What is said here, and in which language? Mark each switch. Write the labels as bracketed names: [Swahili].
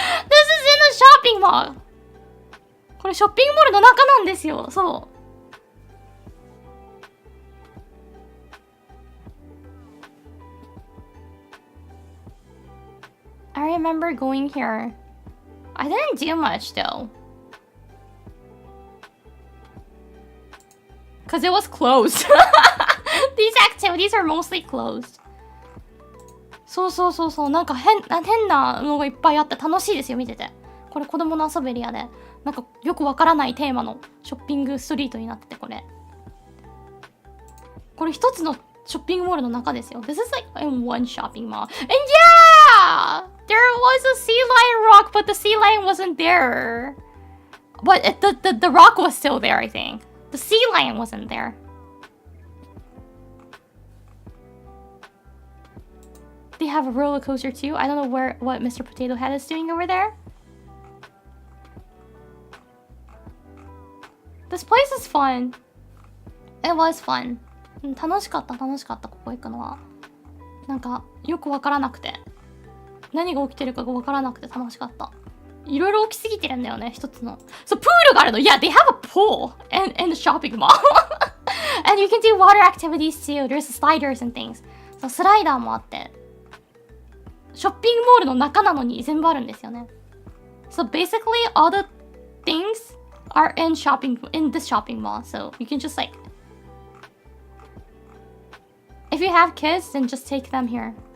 [English] This is in a shopping mall. [Japanese] これショッピングモールの中なんですよ。そう。 [English] I remember going here. I didn't do much though. Cause it was closed. These activities are mostly closed. [Japanese] そうなんか変なのがいっぱいあって楽しいですよ見てて。これ子供の遊ぶエリアでなんかよくわからないテーマのショッピングストリートになっててこれ一つのショッピングモールの中ですよ。 [English] This is like in one shopping mall. And yeah! There was a sea lion rock, but the sea lion wasn't there. But the rock was still there, I think. The sea lion wasn't there. They have a roller coaster too. I don't know what Mr. Potato Head is doing over there. This place is fun. It was fun. [Japanese] 楽しかったここ行くのは。なんかよくわからなくて何が起きてるかがわからなくて楽しかった。いろいろ起きすぎてるんだよね一つの。そうプールがあるの。 [English] Yeah, they have a pool in the shopping mall. And you can do water activities too. There's sliders and things. [Japanese] そうスライダーもあってショッピングモールの中なのに全部あるんですよね。 [English] So basically all the things are in this shopping mall. So you can just like if you have kids, then just take them here.